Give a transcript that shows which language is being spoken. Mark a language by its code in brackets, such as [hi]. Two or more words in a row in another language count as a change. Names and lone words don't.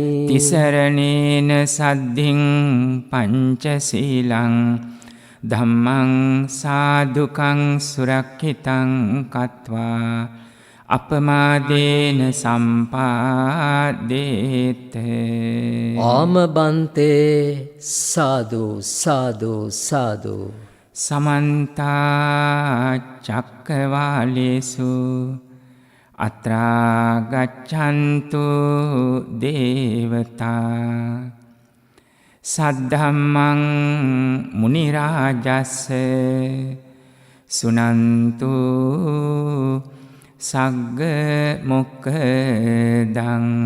[pi] තිසරණේන සද්ධින් පංචශීලං ධම්මං සාදුකං සුරක්ඛිතං කତ୍වා අපමාදේන සම්පාදේත. ආමබන්තේ සාදු සාදු සාදු. සමන්ත චක්කවාලේසු අත්‍රා ගච්ඡන්තු දේවතා සද්ධම්මං මුනි රාජස්ස සුනන්තු සග්ග මොක්ඛදං.